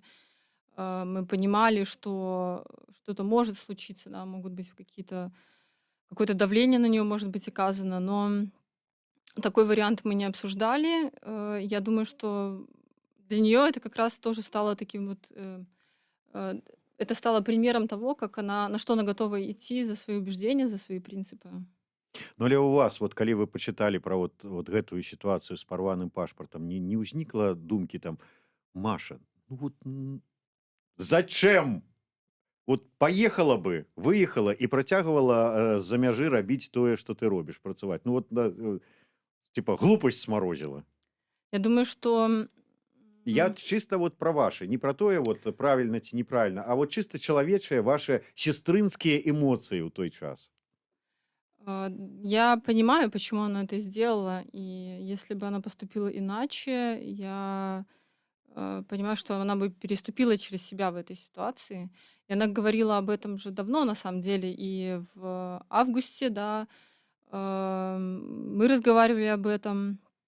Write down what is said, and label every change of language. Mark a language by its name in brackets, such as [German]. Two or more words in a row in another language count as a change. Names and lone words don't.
[Russian] Мы понимали, что что-то может случиться, да, могут быть какое-то давление на нее может быть оказано, но такой вариант мы не обсуждали. Я думаю, что для нее это как раз тоже стало таким вот, это стало примером того, на что она готова идти за свои убеждения, за свои принципы. [Belarusian] Ну, але у вас вот калі вы пачыталі пра вот гэтую сітуацыю з парваным пашпартам, не ўзнікла думкі там: [Russian] Маша, ну вот зачем? Вот поехала бы, [Belarusian] выехала і працягвала з-за мяжы рабіць тое, што ты робіш, працаваць. [Russian] Ну вот типа [Belarusian] глупасць смарозіла. [Russian] Я думаю, что [Belarusian] Я чыста вот пра вашы, не пра тое вот правільна ці неправільна, а вот чыста чалавечыя ваши сестрынскія эмоцыі ў той час. [Russian] я понимаю, почему она это сделала, и если бы она поступила иначе, я понимаю, что она бы переступила через себя в этой ситуации. И она говорила об этом же давно, на самом деле, и в августе, да, мы разговаривали об этом,